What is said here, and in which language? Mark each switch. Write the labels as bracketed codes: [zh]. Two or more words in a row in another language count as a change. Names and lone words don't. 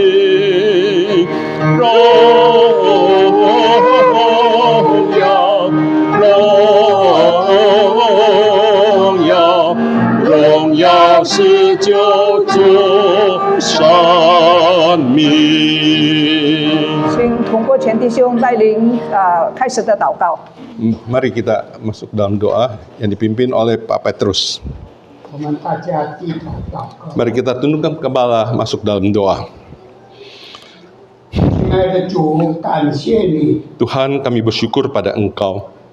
[zh] 荣耀，荣耀，荣耀是救主神明。请通过全弟兄带领开始的祷告。 [id] Mari kita masuk dalam doa yang dipimpin oleh Pak Petrus. Mari kita tundukkan kepala masuk dalam doa. Tuhan, kami bersyukur pada Engkau.